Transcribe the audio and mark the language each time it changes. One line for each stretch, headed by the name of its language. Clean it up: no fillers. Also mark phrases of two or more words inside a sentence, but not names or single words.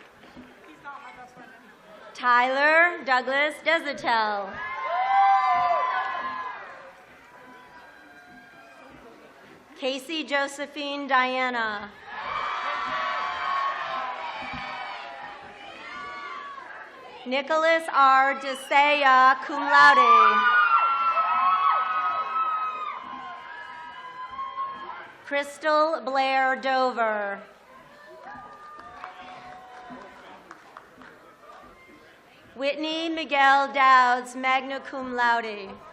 English: Tyler Douglas Desatel. Casey Josephine Diana. Nicholas R. DeSaya,
Latin: cum laude.
English: Crystal Blair Dover. Whitney Miguel Dowds,
Latin: magna cum laude.